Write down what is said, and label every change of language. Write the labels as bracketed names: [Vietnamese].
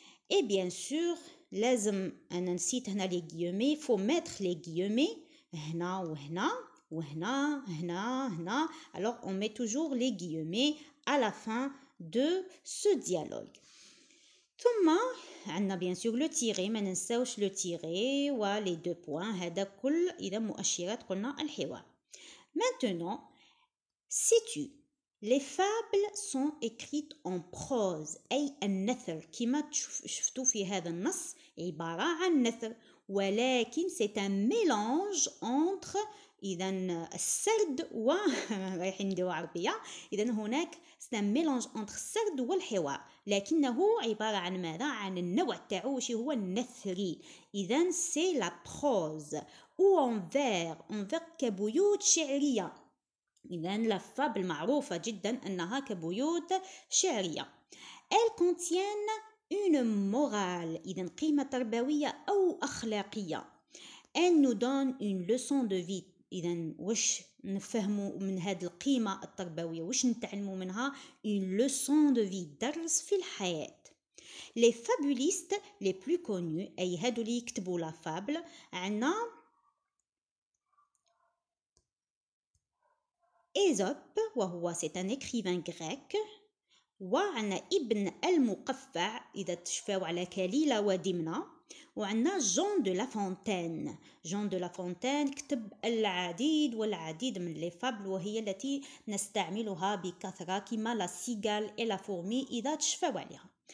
[French] Et bien sûr, [Arabic] لازم أنا نسيت هنا [French] les guillemets, faut mettre les guillemets [Arabic] هنا وهنا وهنا هنا هنا. [French] Alors on met toujours les guillemets à la fin de ce dialogue. ثم عندنا bien sûr le tiré, [Arabic] ما ننساوش [French] le tiré و les deux points. [Arabic] هذا كل إذا مؤشرات قلنا الحوار. [French] Maintenant, sais-tu, les fables sont écrites en prose [Arabic] أي النثر كما شفتوا في هذا النص عبارة عن نثر ولكن [French] c'est un mélange entre [Arabic] إذا السرد و رايحين نديروا عربية إذا هناك c'est un mélange entre السرد والحوار لكنه عبارة عن ماذا؟ عن النوع تاعو وش هو النثري. [French] إذا c'est la prose ou en vers [Arabic] كبيوت شعرية. إذا [French] la fable [Arabic] معروفة جدا أنها كبيوت شعرية. [French] Elles contiennent une morale [Arabic] إذا قيمة تربوية أو أخلاقية. [French] Elles nous donnent une leçon de vie. [Arabic] إذا وش نفهموا من هذه القيمة التربوية؟ وش نتعلموا منها؟ [French] une leçon de vie [Arabic] درس في الحياة. [French] Les fabulistes les plus connus [Arabic] أي هادو اللي يكتبوا [French] la fable [Arabic] عنا [French] Ésope [Arabic] وهو [French] c'est un écrivain grec. [Arabic] وعنا ابن المقفع إذا تشفاو على كليلة ودمنة. وعنا جون دو لافونتين. جون دو لافونتين كتب العديد والعديد من لي فابل وهي التي نستعملها بكثرة كما لا سيغال إي لا فورمي إذا تشفاو عليها.